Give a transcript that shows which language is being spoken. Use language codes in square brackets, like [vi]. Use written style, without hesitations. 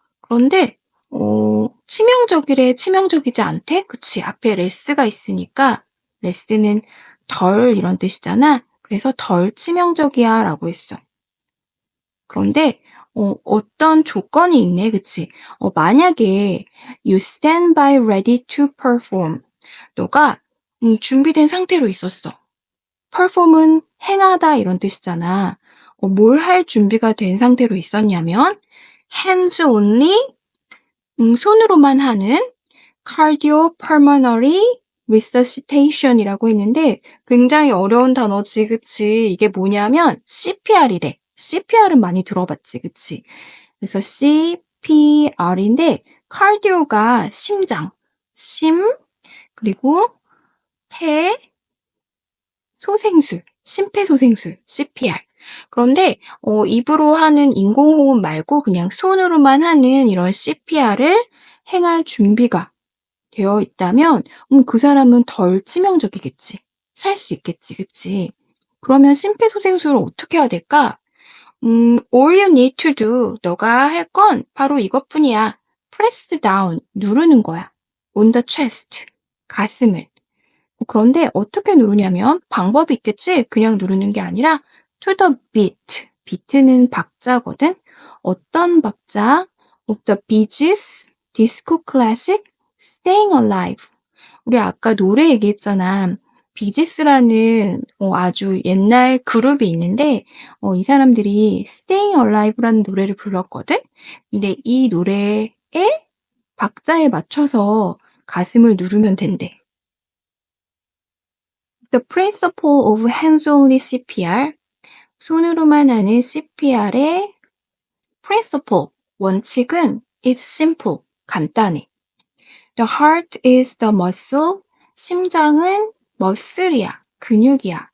[ko] 그런데 치명적이래, 치명적이지 않대? 그치, 앞에 less가 있으니까 less는 덜 이런 뜻이잖아. 그래서 덜 치명적이야 라고 했어. 그런데 어떤 조건이 있네, 그치? 만약에 [en] you stand by ready to perform. [ko] 너가 준비된 상태로 있었어. perform은 행하다 이런 뜻이잖아. 뭘 할 준비가 된 상태로 있었냐면 hands only, 손으로만 하는 cardiopulmonary resuscitation이라고 했는데 굉장히 어려운 단어지, 그치? 이게 뭐냐면 CPR이래. CPR은 많이 들어봤지, 그치? 그래서 CPR인데 cardio가 심장, 그리고 폐, 소생술, 심폐소생술, CPR. 그런데 입으로 하는 인공호흡 말고 그냥 손으로만 하는 이런 CPR을 행할 준비가 되어 있다면 그 사람은 덜 치명적이겠지. 살 수 있겠지, 그치? 그러면 심폐소생술을 어떻게 해야 될까? [en] all you need to do, [ko] 너가 할 건 바로 이것뿐이야. [en] press down, [ko] 누르는 거야. [en] on the chest, [ko] 가슴을. 그런데 어떻게 누르냐면 방법이 있겠지? 그냥 누르는 게 아니라 [en] to the beat. [ko] beat는 박자거든? 어떤 박자? [en] of the Bee Gees, disco classic, staying alive. [ko] 우리 아까 노래 얘기했잖아. 비지스라는 아주 옛날 그룹이 있는데 이 사람들이 Staying Alive라는 노래를 불렀거든? 근데 이 노래의 박자에 맞춰서 가슴을 누르면 된대. [en] The principle of hands-only CPR, [ko] 손으로만 하는 CPR의 [en] principle, [ko] 원칙은 [en] is simple, [ko] 간단해. [en] The heart is the muscle, [ko] 심장은 머슬이야, 근육이야.